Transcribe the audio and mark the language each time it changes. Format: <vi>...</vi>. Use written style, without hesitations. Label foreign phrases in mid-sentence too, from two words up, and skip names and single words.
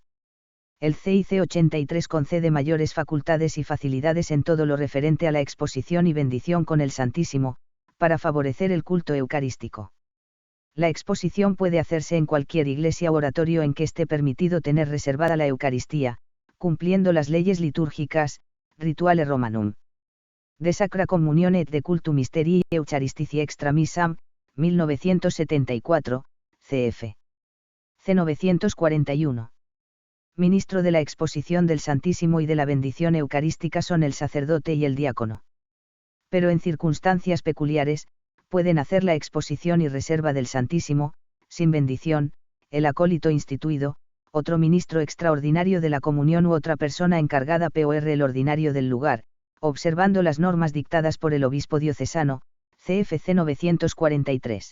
<es>El CIC 83 concede mayores facultades y facilidades en todo lo referente a la exposición y bendición con el Santísimo, para favorecer el culto eucarístico. La exposición puede hacerse en cualquier iglesia u oratorio en que esté permitido tener reservada la Eucaristía, cumpliendo las leyes litúrgicas, Rituale Romanum. De Sacra Communione et de Cultu Mysterii Eucharistici Extra Missam, 1974, cf. C. 941. Ministro de la exposición del Santísimo y de la bendición eucarística son el sacerdote y el diácono. Pero en circunstancias peculiares, pueden hacer la exposición y reserva del Santísimo, sin bendición, el acólito instituido, otro ministro extraordinario de la comunión u otra persona encargada por el ordinario del lugar, observando las normas dictadas por el obispo diocesano, CFC 943.</es>